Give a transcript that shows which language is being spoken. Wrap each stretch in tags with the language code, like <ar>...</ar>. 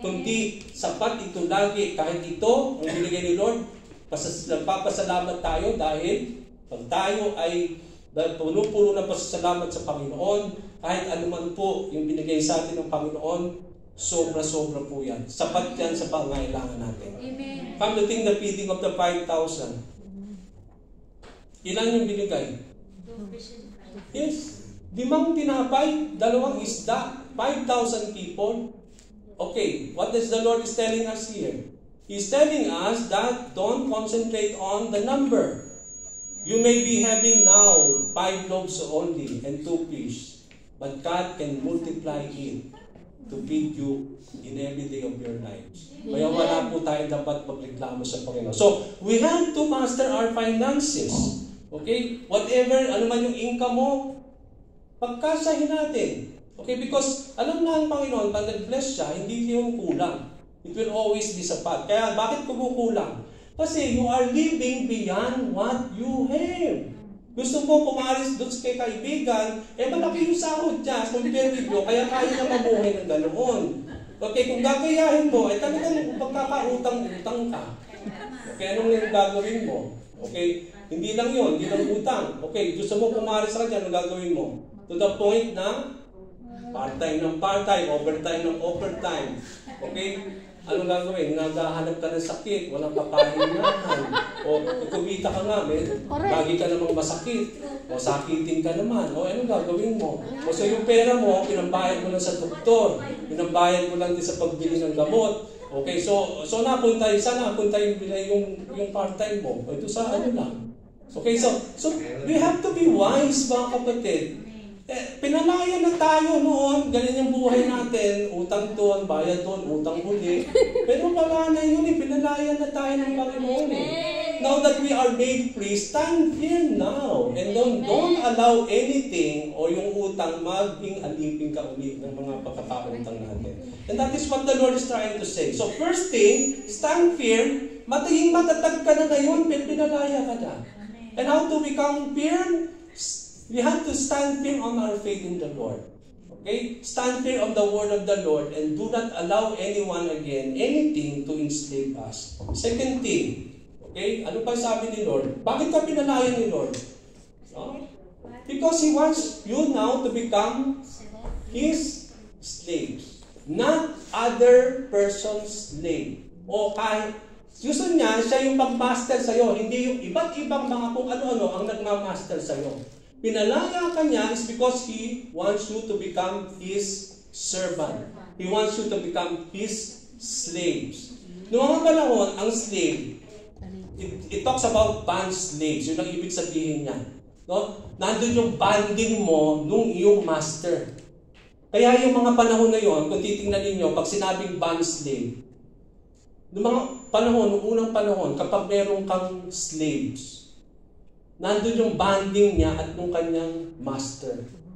<tl>Kundi sapat ito lagi, kahit ito, ang binigay ni Lord, nagpapasalamat tayo dahil pag tayo ay puno-puno na pasasalamat sa Panginoon, kahit anuman po yung binigay sa atin ng Panginoon, sobra-sobra po yan. Sapat yan sa pangailangan natin. Amen.</tl> <en>Come to think the feeding of the 5,000.</en> <tl>Ilan yung binigay? Yes. 5 tinapay, 2 isda, 5,000 people.</tl> <en>Okay, what is the Lord is telling us here? He's telling us that don't concentrate on the number. You may be having now 5 loaves only and 2 fish, but God can multiply it to feed you in every day of your lives.</en> <tl>Kaya wala po tayo dapat magreklamo sa Panginoon.</tl> <en>So, we have to master our finances.</en> <tl>Okay?</tl> <en>Whatever,</en> <tl>ano man yung income mo, pagkasahin natin. Okay? Because alam na ang Panginoon, pag nag-bless siya, hindi yung kulang.</tl> <en>It will always be</en> <tl>sapat. Kaya bakit kumukulang?</tl> <en>Kasi you are living beyond what you have.</en> <tl>Gusto mo pumaris doon kay kaibigan, malaki yung sahod niya, compare with you, kaya kaya niya mabuhay ng ganoon. Okay, kung gagayahin mo, talagang pagkakautang-utang ka. Okay, anong yung gagawin mo? Okay, hindi lang yun, hindi lang utang. Okay, gusto mo pumaris sa kanya, anong gagawin mo?</tl> <en>To the point</en> <tl>na part-time ng part-time, overtime ng overtime. Okay? Anong gagawin? Naghahanap ka ng sakit, walang papahingahan. O kumita ka nga, lagi ka namang masakit. O sakitin ka naman. O anong gagawin mo? O so yung pera mo, pinambayad mo lang sa doktor. Pinambayad mo lang din sa pagbili ng gamot. Okay, so napunta yung part-time mo. O ito sa ano lang.</tl> <en>Okay, so we have to be wise,</en> <tl>mga kapatid. Pinalaya na tayo noon, ganyan yung buhay natin, utang doon, bayad doon, utang uli. Pero wala na yun, pinalaya na tayo ng Panginoon.</tl> <en>Now that we are made free, stand here now. And don't allow anything</en> <tl>o yung utang maging alipin ka uli ng mga pagkakautang natin.</tl> <en>And that is what the Lord is trying to say. So first thing, stand firm,</en> <tl>matatag ka na ngayon, pinalaya ka na.</tl> <en>And how to become firm? We have to stand firm on our faith in the Lord. Okay? Stand firm on the word of the Lord and do not allow anyone again, anything to enslave us. Second thing,</en> <tl>okay? Ano pa sabi ni Lord? Bakit ka pinalayan ni Lord? No?</tl> <en>Because He wants you now to become His slaves. Not other person's slave.</en> <tl>O kahit gusto niya, siya yung pag-master sa'yo, hindi yung iba't ibang mga kung ano-ano ang nagmamaster sa'yo. Pinalaya ka niya</tl> <en>is because He wants you to become His servant. He wants you to become His slaves.</en> <tl>Noong mga panahon, ang slave,</tl> <en>it talks about bond slaves.</en> <tl>Yun ang ibig sabihin niya. No? Nandun yung bonding mo nung iyong master. Kaya yung mga panahon na yun, kung titingnan ninyo, pag sinabing bond slave, noong mga panahon, noong unang panahon, kapag meron kang slaves, nandun yung bonding niya at nung kanyang master.</tl>